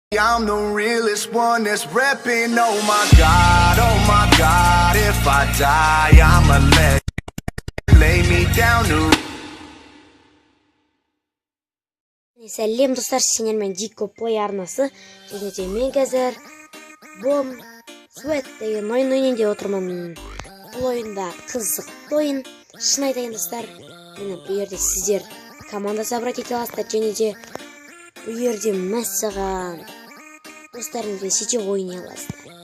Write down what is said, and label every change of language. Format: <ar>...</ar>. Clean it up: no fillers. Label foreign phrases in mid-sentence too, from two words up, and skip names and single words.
<en>I'm the realest one that's repping. Oh my God, if I die, I'ma lay me down to.</en> <kk>Сәлем достар, сендермен Дико Play арнасы. Және мен қазір Bomb Sweat деген ойын ойнайын деп отырмын. Бұл ойында қызықты ойын. Шын айтайын достар, бұл жерде сіздер</kk> <ru>команда собрать</ru> <kk>ете аласыздар, және де бұл жерде мәссаған достарыңызбен сете ойнай аласыздар.</kk>